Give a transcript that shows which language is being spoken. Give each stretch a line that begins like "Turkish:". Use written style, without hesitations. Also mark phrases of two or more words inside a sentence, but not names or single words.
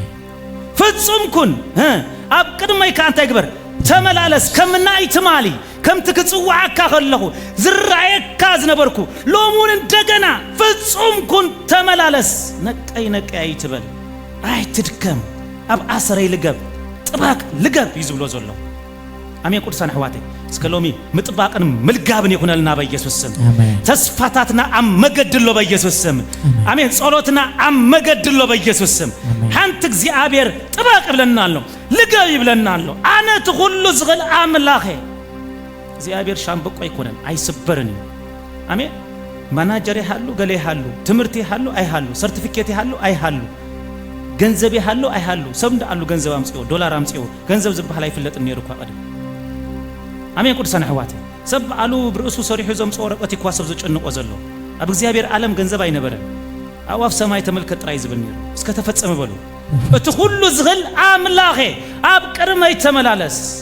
Tigrinya: ፍጹም ኩን አብ ቅድመይ ካንተ ይግበር ተመላለስ ከምናይ ትማሊ ከም ትክጽዋዓካ ከለኹ ዝራየካ ዝነበርኩ ሎሙን እንደገና ፍጹም ኩን ተመላለስ ነቀይ አይትበል አይትድከም አብ አሰረይ ልገብ ጥባቅ ልገብ ይዝብሎ ዘሎ አሜን ቅዱሳን አሕዋተይ እስከ ሎሚ ምጥባቅን ምልጋብን ይኹነልና በኢየሱስ ስም አሜን ተስፋታትና አመገድሎ በኢየሱስ ስም አሜን ጸሎትና አመገድሎ በኢየሱስ ስም ሓንቲ እግዚአብሔር ጥባቅ ብለናለሁ ልገብ ይብለናለሁ አነት ሁሉ ዝኽእል አምላኽ እግዚአብሔር ሻምበቆ አይኮነን አይስበርን አሜን ማናጀር ይሃሉ ገለ ይሃሉ ትምርት ይሃሉ አይሃሉ ሰርቲፊኬት ይሃሉ አይሃሉ ገንዘብ ይሃሉ አይሃሉ ሰምደ አሉ ገንዘብ አምጽዮ ዶላር አምጽዮ ገንዘብ ዝባህ ላይ ፍለጥ ነይርኩ አቀደ አሜን ቅዱሳን አሕዋተይ ሰብ አሉ ብርእሱ ሰሪሑ ዘምጽኦ ወረቀት ይኳሰብ ዝጭንቆ ዘሎ አብ እግዚአብሔር ዓለም ገንዘብ አይነበረን አዋፍ ሰማይ ተመልከት ጥራይ ዝብል ነይሩ እስከ ተፈጸመ በሉ እቲ ሁሉ ዝኽእል አምላኽ አብ ቅድመይ ተመላለስ